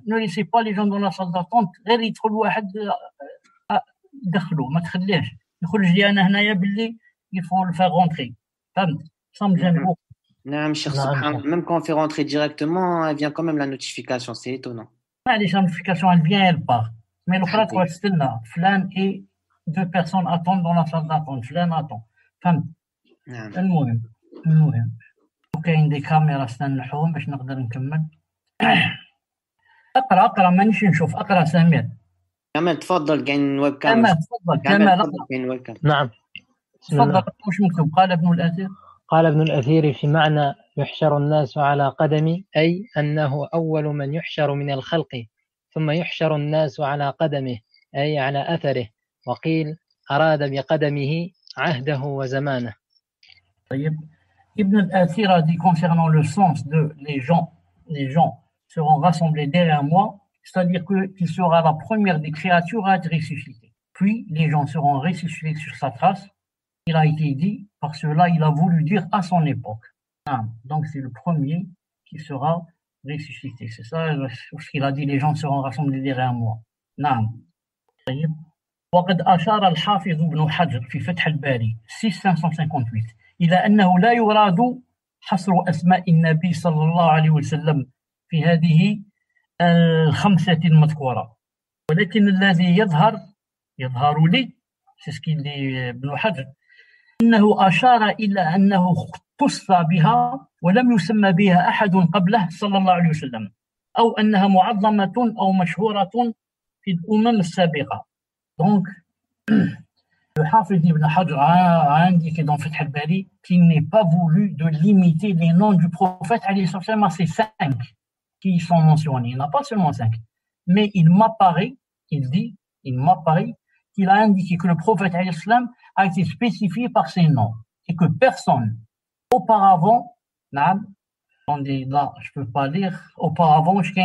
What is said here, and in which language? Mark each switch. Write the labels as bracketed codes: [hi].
[fr] Ne laissez pas les gens dans la salle d'attente, [ar] غير يدخل واحد دخلوا ما تخليهش يخرج لي انا هنايا باللي [fr] il faut le faire rentrer. فهمت؟ Ça me gêne beaucoup. [ar] نعم شيخ سبحان الله. [fr] Même quand on fait rentrer directement, elle vient quand même la notification, c'est étonnant. Les notifications, elle vient, elle part. Mais le frère, toi, c'est là. Flan et 2 personnes attendent dans la salle d'attente. Flan attend. [ar] فهمت؟ المهم وكاين دي كاميرا استنحوهم باش نقدر نكمل. اقرا مانيش نشوف. اقرا سمير. كمال تفضل. كاين ويب كام. تفضل كمال. كاين ويب كام. نعم. تفضل. واش مكتوب؟ قال ابن الأثير في معنى يحشر الناس على قدمي، أي أنه أول من يحشر من الخلق، ثم يحشر الناس على قدمه، أي على أثره، وقيل أراد بقدمه عهده وزمانه. [fr] Ibn al-Athir a dit concernant le sens de les gens seront rassemblés derrière moi, c'est-à-dire qu'il sera la première des créatures à être ressuscité. Puis les gens seront ressuscités sur sa trace. Il a été dit, par cela il a voulu dire à son époque. Donc c'est le premier qui sera ressuscité. C'est ça ce qu'il a dit, les gens seront rassemblés derrière moi. [ar] وقد أشار الحافظ ابن حجر في فتح الباري 6558 إلى أنه لا يراد حصر أسماء النبي صلى الله عليه وسلم في هذه الخمسة المذكورة، ولكن الذي يظهر لي ابن حجر أنه أشار إلى أنه اختص بها ولم يسمى بها أحد قبله صلى الله عليه وسلم، أو أنها معظمة أو مشهورة في الأمم السابقة. [fr] Donc, le Hafid ibn Hajr a indiqué dans Fath al-Bari qu'il n'est pas voulu de limiter les noms du prophète à ces 5 qui sont mentionnés. Il n'y en a pas seulement 5. Mais il m'apparaît qu'il a indiqué que le prophète a été spécifié par ses noms et que personne auparavant, attendez, là, je ne peux pas lire, auparavant,